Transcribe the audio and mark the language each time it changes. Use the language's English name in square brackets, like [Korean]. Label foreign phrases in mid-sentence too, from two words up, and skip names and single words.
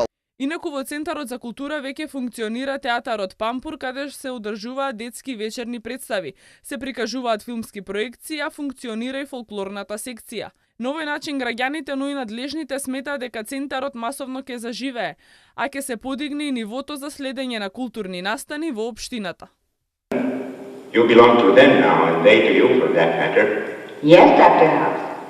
[Macedonian] Инаку во Центарот за култура веќе функционира театарот Пампур, каде се одржуваат детски вечерни представи, се прикажуваат филмски проекции, а функционира и фолклорната секција. На овој начин граѓаните, но и надлежните сметаат дека центарот масовно ќе заживее, а ќе се подигне и нивото за следење на културни настани во општината. [English] You belong to them now and they to you for that matter. Yes, Dr. House.